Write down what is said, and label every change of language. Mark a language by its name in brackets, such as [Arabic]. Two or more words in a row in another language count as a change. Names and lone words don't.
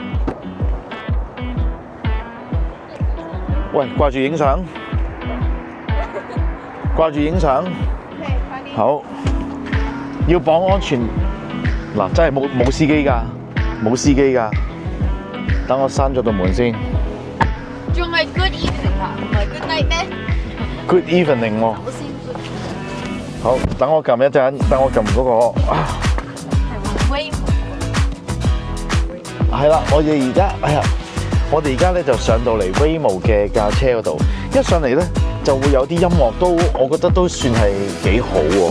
[Cantonese] 喂，掛住影相。好。要綁安全。嗱，真係冇司機㗎。等我閂咗道門先。仲係 [English] good evening [Cantonese] 啊，唔係 [English] good night [Cantonese] 咩 [English] ？Good evening 喎。 [Cantonese] 好，等我撳一陣，等我撳嗰個。係 Waymo。係啦，我哋而家咧就上到嚟 Waymo 嘅架車嗰度，一上嚟咧就會有啲音樂都，我覺得都算係幾好喎。